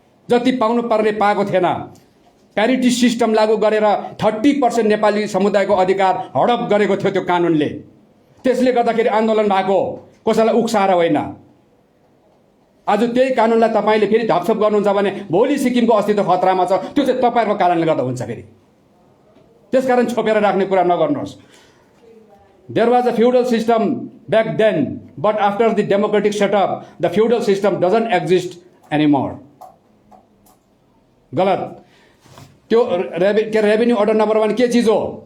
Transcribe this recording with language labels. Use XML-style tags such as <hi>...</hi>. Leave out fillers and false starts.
<ne>जति पाउनु पर्ने पाएको थिएन। प्यारिटी सिस्टम लागू गरेर 30% नेपाली समुदायको अधिकार हडप गरेको थियो त्यो कानुनले। त्यसले गर्दाखेरि आन्दोलन भएको, कसैलाई उक्साएर होइन। आज त्यही कानुनलाई तपाईँले फेरि ढपछप गर्नुहुन्छ भने भोलि सिक्किमको अस्तित्व खतरामा छ, त्यो चाहिँ तपाईँहरूको कारणले गर्दा हुन्छ फेरि। त्यसकारण छोपेर राख्ने कुरा नगर्नुहोस्।</ne> <en>There was a feudal system back then, but after the democratic setup, the feudal system doesn't exist anymore.</en> <ne>गलत। त्यो रेभेन्यू अर्डर नम्बर 1 के चिज हो?</ne>